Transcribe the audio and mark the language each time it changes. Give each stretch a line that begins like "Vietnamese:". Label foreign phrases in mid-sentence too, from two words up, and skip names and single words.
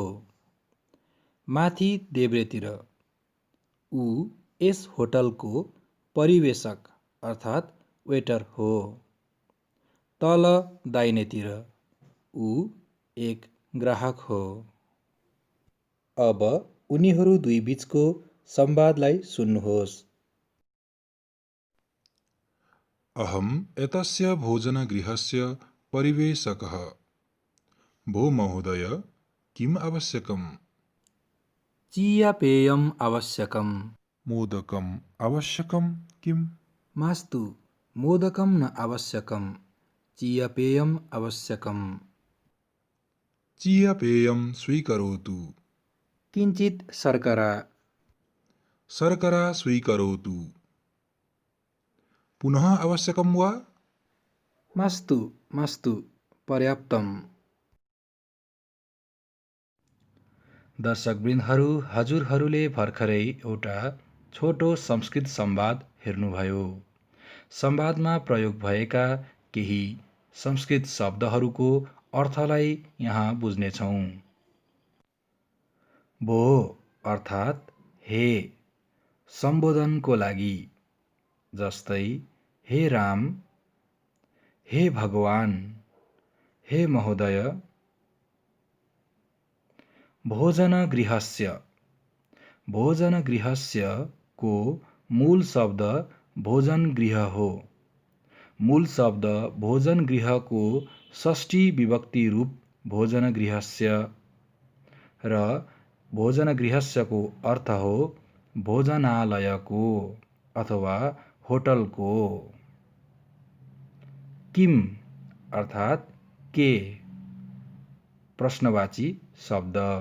Nepali: माथि देब्रेतिर ऊ यस होटलको परिवेशक अर्थात् वेटर हो। तल दाहिनेतिर ऊ एक ग्राहक हो। अब उनीहरू दुई बीचको संवादलाई सुन्नुहोस्।
Sanskrit: अहम् एतस्य भोजनगृहस्य परिवेषकः। भो महोदय, किम् आवश्यकम्? चीयपेयम् आवश्यकम्। मोदकम् आवश्यकम् किम्? मास्तु, मोदकं न आवश्यकम्, चीयपेयम् आवश्यकम्। चीयपेयं स्वीकरोतु। किञ्चित् शर्करा। शर्करा स्वीकरोतु। पुनः आवश्यकं वा? मास्तु, मास्तु, पर्याप्तम्।
Nepali: दर्शकवृन्दहरू, हजुरहरूले भर्खरै एउटा छोटो संस्कृत संवाद हेर्नुभयो। संवादमा प्रयोग भएका केही संस्कृत शब्दहरूको अर्थलाई यहाँ बुझ्नेछौँ। भो अर्थात् हे, सम्बोधनको लागि, जस्तै हे राम, हे भगवान, हे महोदय।
Sanskrit: भोजनगृहस्य, भोजनगृहस्य
Nepali: को मूल शब्द भोजनगृह हो। मूल शब्द भोजनगृहको षष्ठी विभक्ति रूप भोजनगृहस्य र भोजनगृहस्यको अर्थ हो भोजनालयको अथवा होटलको। किम अर्थात् के, प्रश्नवाची शब्द।